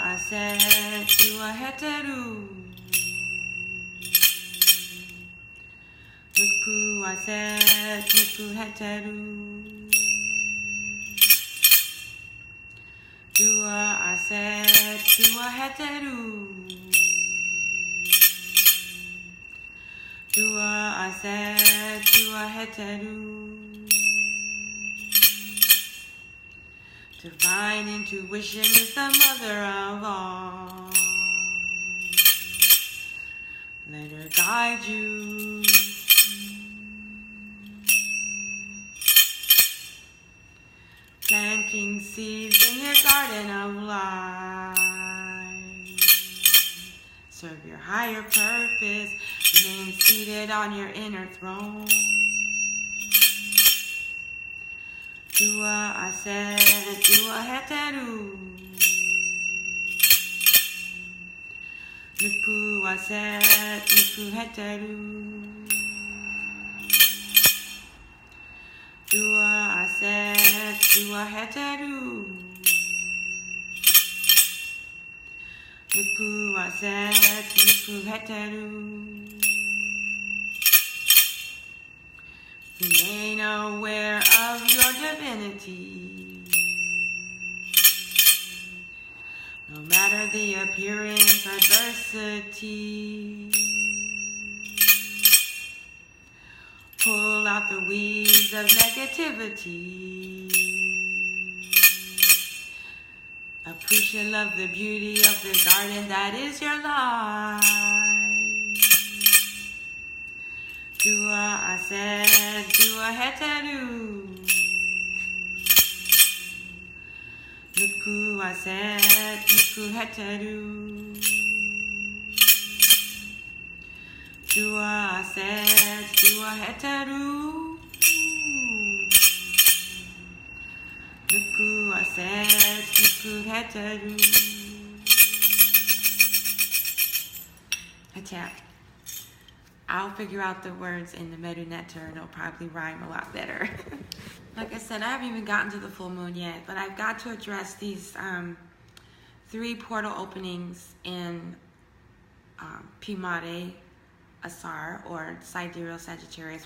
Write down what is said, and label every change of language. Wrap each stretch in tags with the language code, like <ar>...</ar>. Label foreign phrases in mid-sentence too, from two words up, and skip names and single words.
<egy>ase tua heteru. Nuku ase nuku heteru. Tua ase tua heteru. Tua ase tua heteru.</egy> <en>Divine intuition is the mother of all. Let her guide you. Planting seeds in your garden of life. Serve your higher purpose. Remain seated on your inner throne.</en> <egy>Tua ase tua heteru. Nuku ase nuku heteru. Tua ase tua heteru. Nuku ase nuku heteru.</egy> <en>Remain aware of your divinity. No matter the appearance, adversity. Pull out the weeds of negativity. Appreciate, love the beauty of the garden that is your life.</en> <egy>Tua ase tua heteru. Nuku ase nuku heteru. Tua ase tua heteru. Nuku ase nuku heteru.</egy> <en>Attack. I'll figure out the words in the Medunetter and it'll probably rhyme a lot better. Like I said, I haven't even gotten to the full moon yet, but I've got to address these 3 portal openings in Pimare Asar, or Sidereal Sagittarius.</en>